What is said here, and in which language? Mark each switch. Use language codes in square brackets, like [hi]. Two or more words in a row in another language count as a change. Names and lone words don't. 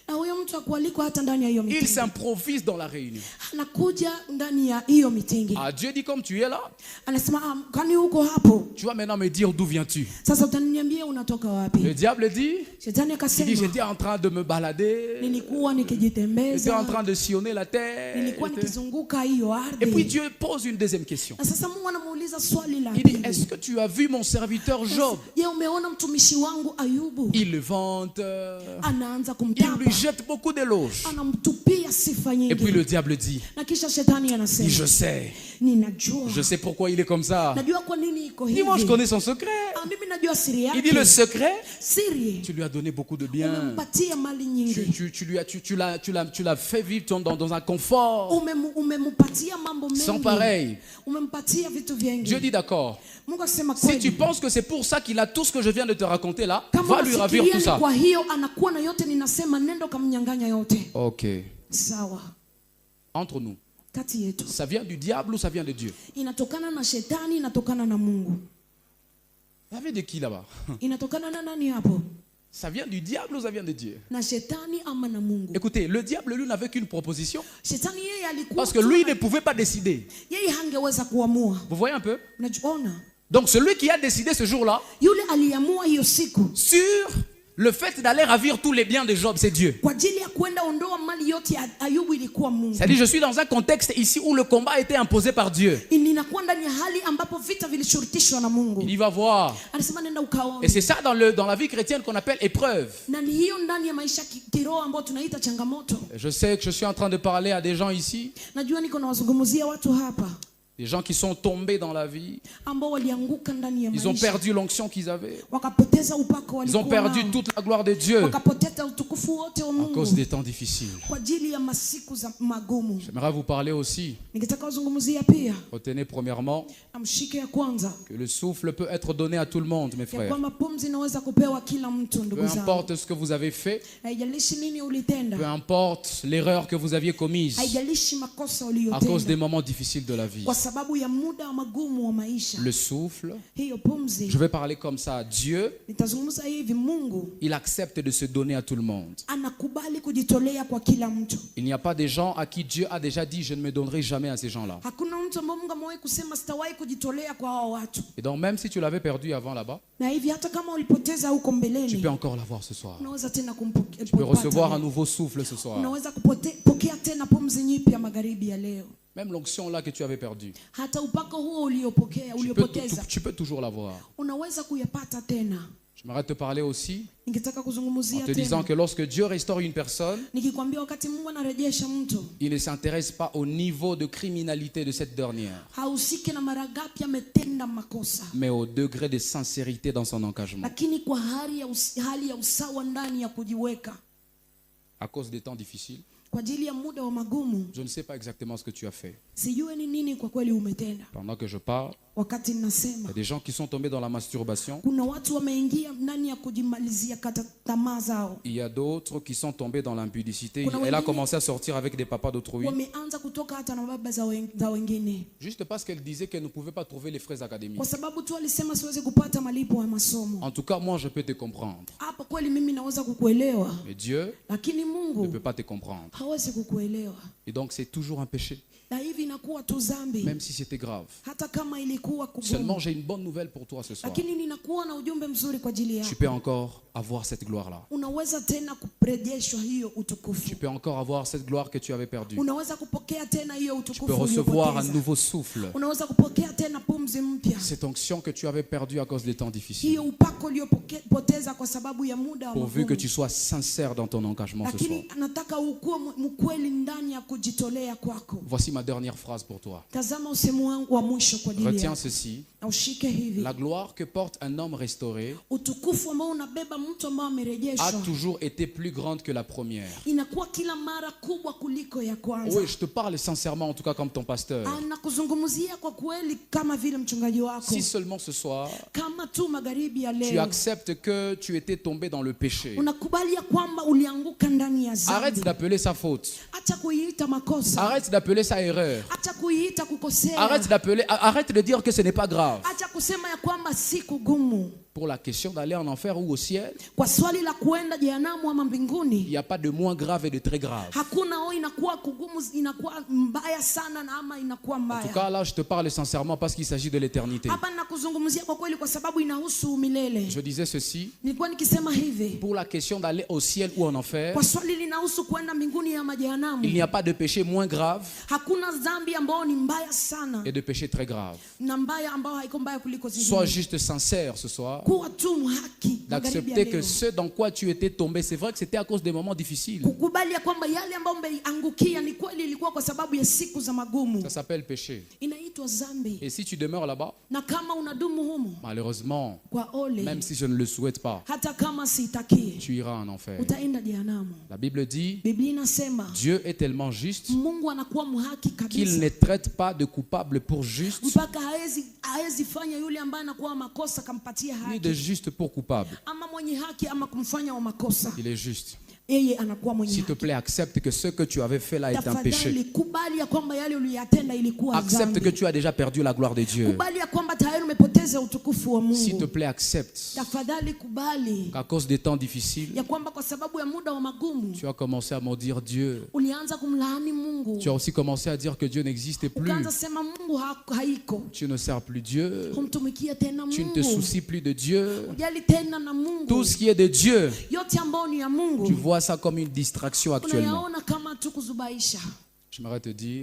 [fr] Il s'improvise dans la réunion. Ah, Dieu dit, comme tu es là, tu vas maintenant me dire d'où viens-tu. Le diable dit, [sw] Shetani [fr] il dit, [sw] akasema, [fr] j'étais en train de me balader, [sw] nilikuwa [fr] j'étais en [sw] nikijitembeza, [fr] train de sillonner la terre. [sw] nilikuwa nikizunguka hiyo [fr] Et puis [sw] ardhi. [fr] Dieu pose une deuxième question. [sw] Na sasa Mungu anamuuliza swali la [fr] Il dit, est-ce [sw] pili. [fr] que tu as vu mon serviteur Job? [sw] Je, umeona mtumishi wangu Ayubu? [fr] Il le vante, [sw] Anaanza [fr] il lui [sw] kumtapa, [fr] jette beaucoup d'éloges. [sw] anamtupia sifa [fr] Et puis [sw] nyingi. [fr] le diable dit, [sw] Na kisha shetani [fr] je [sw] anasema, [fr] sais, [sw] ninajua, [fr] je sais pourquoi il est comme ça. [sw] najua kwa nini iko [fr] Il dit, moi je [sw] hivi. [fr] connais son secret. [sw] Mimi najua siri [fr] Il dit, le [sw] yake. [fr] secret, [sw] Siri, [fr] tu lui as donné beaucoup de bien. [sw] umempatia mali nyingi, [fr] Tu l'as fait vivre dans un confort [sw] umempatia mambo [fr] sans [sw] mengi, [fr] pareil. [sw] umempatia vitu [fr] Dieu [sw] vingi. [fr] dit d'accord. [sw] Mungu akisema [fr] Si tu [sw] kweli, [fr] penses que c'est pour ça qu'il a tout ce que je viens de te raconter là, [sw] kama [fr] va lui ravir [sw] unafikiria [fr] tout [sw] ni [fr] ça. [sw] kwa hiyo anakuwa na yote ninasema, nendo kamnyang'anya yote. [fr] Ok. [sw] Sawa, [fr] Entre nous, [sw] kati yetu [fr] ça vient du diable ou ça vient de Dieu? [sw] inatokana na shetani, inatokana na Mungu. [fr] Ça vient de qui là-bas? [sw] Inatokana na nani hapo? [fr] Ça vient du diable ou ça vient de Dieu? [sw] Na shetani ama na Mungu? [fr] Écoutez, le diable lui n'avait qu'une proposition. [sw] Shetani yeye alikuwa [fr] Parce que lui il ne pouvait pas décider. [sw] yeye hangeweza kuamua. [fr] Vous voyez un peu? [sw] Unajiona? [fr] Donc celui qui a décidé ce jour-là [sw] Yule aliamua hiyo siku [fr] sur le fait d'aller ravir tous les biens de Job, c'est Dieu. [sw] kwa ajili ya kwenda ondoa mali yote ya Ayubu, ilikuwa Mungu. [fr] C'est-à-dire, je suis dans un contexte ici où le combat a été imposé par Dieu. [sw] Ninakuwa ndani ya hali ambapo vita vilishurutishwa na Mungu. [fr] Il y va voir. [sw] Anasema nenda ukaone. [fr] Et c'est ça dans la vie chrétienne qu'on appelle épreuve. [sw] Na ni hiyo ndani ya maisha kiroho ambayo tunaita changamoto. [fr] Je sais que je suis en train de parler à des gens ici, [sw] Najua niko nawazungumzia watu hapa [fr] des gens qui sont tombés dans la vie. [sw] ambao walianguka ndani ya [fr] Ils ont [sw] maisha. [fr] perdu l'onction qu'ils avaient. [sw] Wakapoteza upako [fr] Ils ont [sw] walikuwa [fr] perdu [sw] nao. [fr] toute la gloire de Dieu [sw] Wakapoteza utukufu wote wa [fr] à [sw] Mungu [fr] cause des temps difficiles. [sw] kwa ajili ya masiku za magumu. [fr] J'aimerais vous parler aussi. [sw] Ningetaka kuzungumzia pia, [fr] Retenez premièrement [sw] amshike ya kwanza, [fr] que le souffle peut être donné à tout le monde, mes [sw] ya [fr] frères. [sw] kwamba pumzi inaweza kupewa kila mtu. [fr] Peu [sw] Ndugu zangu, [fr] importe ce que vous avez fait, [sw] haijalishi nini [fr] peu [sw] ulitenda, [fr] importe l'erreur que vous aviez commise, [sw] haijalishi makosa [fr] à cause des [sw] uliyotenda, [fr] moments difficiles de la vie. [sw] kwa sababu ya muda magumu wa maisha. [fr] Le souffle, [sw] Hiyo pumzi, [fr] je vais parler comme ça. Dieu, [sw] nitazungumza hivi, Mungu [fr] il accepte de se donner à tout le monde. [sw] anakubali kujitolea kwa kila mtu. [fr] Il n'y a pas des gens à qui Dieu a déjà dit, je ne me donnerai jamais à ces gens-là. [sw] Hakuna mtu ambaye Mungu amewahi kusema sitawahi kujitolea kwa hao watu. [fr] Et donc même si tu l'avais perdu avant là-bas, [sw] Na hivi hata kama ulipoteza huko [fr] tu [sw] mbeleni, [fr] peux encore l'avoir ce soir. [sw] unaweza tena [fr] Tu peux recevoir un nouveau souffle ce soir. [sw] unaweza kupokea tena pumzi nyipya magharibi ya leo. [fr] Même l'onction là que tu avais perdue, [sw] Hata upako huo uliopoteza [fr] tu peux toujours l'avoir. [sw] unaweza kuyapata tena. [fr] J'aimerais te parler aussi [sw] Ningetaka [fr] en [sw] kuzungumzia [fr] te disant [sw] tena, [fr] que lorsque Dieu restaure une personne, [sw] nikikwambia wakati Mungu anarejesha mtu, [fr] il ne s'intéresse pas au niveau de criminalité de cette dernière, [sw] hausiki na mara ngapi ametenda makosa, [fr] mais au degré de sincérité dans son engagement. [sw] lakini kwa hali ya usawa ndani ya kujiweka. [fr] À cause des temps difficiles, [sw] Kwa ajili ya muda wa magumu, [fr] je ne sais pas exactement ce que tu as fait. [sw] sijue ni nini kwa kweli umetenda. [fr] Pendant que je parle, [sw] Wakati [fr] il y [sw] ninasema, [fr] a des gens qui sont tombés dans la masturbation. [sw] kuna watu wameingia ndani ya kujimalizia kata tamaa zao. [fr] Il y a d'autres qui sont tombés dans l'impudicité. [sw] Kuna [fr] Elle a [sw] wengine- [fr] commencé à sortir avec des papas d'autrui. [sw] Wameanza kutoka hata na baba za wengine, [fr] Juste parce qu'elle disait qu'elle ne pouvait pas trouver les frais académiques. [sw] kwa sababu tu alisema siwezi kupata malipo ya masomo. [fr] En tout cas, moi, je peux te comprendre. [sw] Hapa kweli mimi naweza kukuelewa, [fr] Mais Dieu [sw] lakini [fr] ne [sw] Mungu [fr] peut pas te comprendre. [sw] hawezi kukuelewa. [fr] Et donc, c'est toujours un péché, [sw] Na hivi inakuwa tu dhambi, [fr] même si c'était grave. [sw] hata kama ilikuwa [fr] Seulement, [sw] kugumu. [fr] j'ai une bonne nouvelle pour toi ce soir. [sw] Lakini ninakuwa na ujumbe mzuri kwa ajili [fr] Tu [sw] yako. [fr] peux encore avoir cette gloire-là. [sw] Unaweza tena kurejeshwa hiyo [fr] Tu [sw] utukufu. [fr] peux encore avoir cette gloire que tu avais perdue. [sw] Unaweza kupokea tena hiyo [fr] Tu [sw] utukufu [fr] peux recevoir un [sw] uliopoteza. [fr] nouveau souffle. [sw] Unaweza kupokea tena pumzi mpya. [fr] Cette onction que tu avais perdue à cause des temps difficiles. [sw] Hiyo upako uliopoteza kwa sababu ya muda wa [fr] Pourvu que [sw] magumu. [fr] tu sois sincère dans ton engagement ce soir. [sw] Lakini anataka ukuwe mkweli ndani ya kujitolea kwako. [fr] Voici ma dernière phrase pour toi. [sw] Tazama usemu wangu wa mwisho kwa ajili [fr] Retiens [sw] yako. [fr] ceci. [sw] Na ushike hivi. [fr] La gloire que porte un homme restauré [sw] Utukufu ambao unabeba mtu ambao [fr] a [sw] amerejeshwa [fr] toujours été plus grande que la première. [sw] inakuwa kila mara kubwa kuliko ya kwanza. [fr] Oui, je te parle sincèrement, en tout cas comme ton pasteur. [sw] Anakuzungumzia kwa kweli kama vile mchungaji wako. [fr] Si seulement ce soir, [sw] Kama tu magharibi ya [fr] tu [sw] leo [fr] acceptes que tu étais tombé dans le péché. [sw] unakubali ya kwamba ulianguka ndani ya [fr] Arrête [sw] dhambi. [fr] d'appeler ça faute. [sw] Acha kuiita makosa. [fr] Arrête d'appeler ça erreur. [sw] Acha kuiita kukosea. [fr] Arrête de dire que ce n'est pas grave. [sw] Acha kusema ya kwamba si kugumu. [fr] Pour la question d'aller en enfer ou au ciel, [sw] Kwa swali la kuenda jehanamu ama [fr] il [sw] mbinguni, [fr] n'y a pas de moins grave et de très grave. [sw] hakuna inakuwa kugumu, inakuwa mbaya sana na ama inakuwa [fr] En tout [sw] mbaya. [fr] cas, là, je te parle sincèrement parce qu'il s'agit de l'éternité. [sw] Hapa ninakuzungumzia kwa kweli kwa sababu inahusu milele. [fr] Je disais ceci, [sw] Nilikuwa nikisema hivi, [fr] pour la question d'aller au ciel ou en enfer, [sw] kwa swali linahusu kuenda mbinguni ama jehanamu, [fr] il n'y a pas de péché moins grave [sw] hakuna dhambi ambayo ni mbaya sana [fr] et de péché très grave. [sw] na mbaya ambayo haiko mbaya kuliko [fr] Sois [sw] zingine. [fr] juste sincère ce soir, [sw] Kuwa tu haki magharibi ya [fr] d'accepter que [sw] leo. [fr] ce dans quoi tu étais tombé, c'est vrai que c'était à cause des moments difficiles. [sw] Kukubali ya kwamba yale ambayo umeangukia ni kweli ilikuwa kwa sababu ya siku za magumu. [fr] Ça s'appelle péché. [sw] Inaitwa dhambi. [fr] Et si tu demeures là-bas, [sw] Na kama unadumu humo, [fr] malheureusement, [sw] kwa ole, [fr] même si je ne le souhaite pas, [sw] hata kama sitakie, [fr] tu iras en enfer. [sw] utaenda jehanamu. [fr] La Bible dit, [sw] Biblia inasema [fr] Dieu est tellement juste [sw] Mungu anakuwa mhaki [fr] qu'il [sw] kabisa [fr] ne traite pas de coupable pour juste, [sw] mpaka haezi fanya yule ambaye anakuwa makosa kampatia [fr] ni de [sw] haki, [fr] juste pour coupable. [sw] ama mwenye haki ama kumfanya wa makosa. [fr] Il est juste. [sw] Yeye anakuwa mwenye [fr] S'il te [sw] haki. [fr] plaît, accepte que ce que tu avais fait là est un péché. [sw] Tafadhali kubali ya kwamba yale uliyatenda ilikuwa [fr] Accepte [sw] dhambi. [fr] que tu as déjà perdu la gloire de Dieu. [sw] Kubali ya kwamba tayari umepoteza utukufu wa [fr] S'il te [sw] Mungu. [fr] plaît, accepte [sw] Tafadhali kubali [fr] qu'à cause des temps difficiles, [sw] ya kwamba kwa sababu ya muda wa magumu [fr] tu as commencé à maudire Dieu. [sw] ulianza kumlaani Mungu. [fr] Tu as aussi commencé à dire que Dieu n'existait plus. [sw] Ukaanza sema Mungu haiko. [fr] Tu ne sers plus Dieu. [sw] Humtumikia tena [fr] Tu ne te [sw] Mungu. [fr] soucies plus de Dieu. [sw] Ujali tena na Mungu. [fr] Tout ce qui est de Dieu, [sw] Yote ambayo ni ya Mungu. [fr] tu vois ça comme une distraction actuellement. [sw] Unayaona kama tu kuzubaisha. [fr] J'aimerais te dire,